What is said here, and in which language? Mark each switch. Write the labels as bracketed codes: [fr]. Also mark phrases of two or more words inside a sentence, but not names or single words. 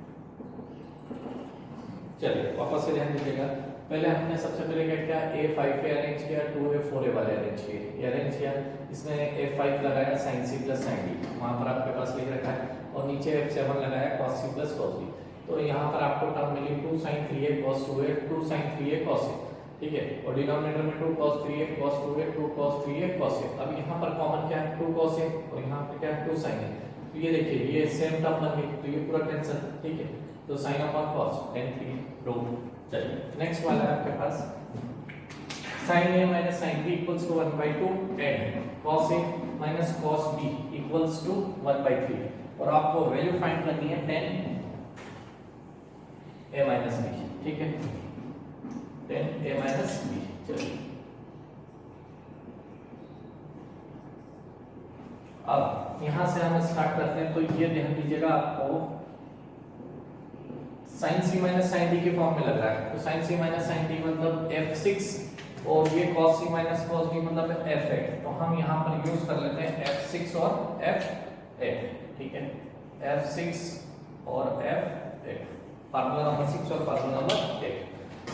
[hi] चलिए वापस से ध्यान दीजिएगा, पहले हमने सबसे पहले क्या किया, a5 पे अरेंज किया, 2a4a वाले अरेंज किए, ये अरेंज किया, इसमें a5 लगाया [en] sin c plus sin d, [hi] वहां पर आपके पास लिख रखा है, और नीचे f7 लगाया [en] cos c plus cos d. [hi] तो यहाँ पर आपको टर्म मिली [en] 2 sin 3a cos 2a, 2 sin 3a cos a, [hi] ठीक है, और डिनोमिनेटर में [en] 2 cos 3a cos 2a, 2 cos 3a cos a। [hi] अब यहाँ पर कॉमन क्या है, [en] 2 cos a, [hi] और यहाँ पे क्या है [en] 2 sin a। [hi] तो ये देखिए ये [en] same term [hi] बन गई, तो ये पूरा कैंसिल, ठीक है, तो [en] sin upon cos tan 3 root. [hi] चलिए नेक्स्ट वाला है आपके पास [en] sin a minus sin b equals to 1/2 tan cos a minus cos b equals to 1/3, [hi] और आपको [en] value find [hi] करनी है [en] tan a minus b, [hi] ठीक है, [en] tan a minus b। [hi] चलिए अब यहां से हम स्टार्ट करते हैं, तो ये ध्यान दीजिएगा आपको [en] sin c minus sin d [hi] के फॉर्म में लग रहा है, तो [en] sin c minus sin d [hi] मतलब f6, और ये [en] cos c minus cos d [hi] मतलब f8, तो हम यहाँ पर यूज कर लेते हैं f6 और f8, ठीक है, f6 और f8, [en] formula number 6 [hi] और [en] formula number 8.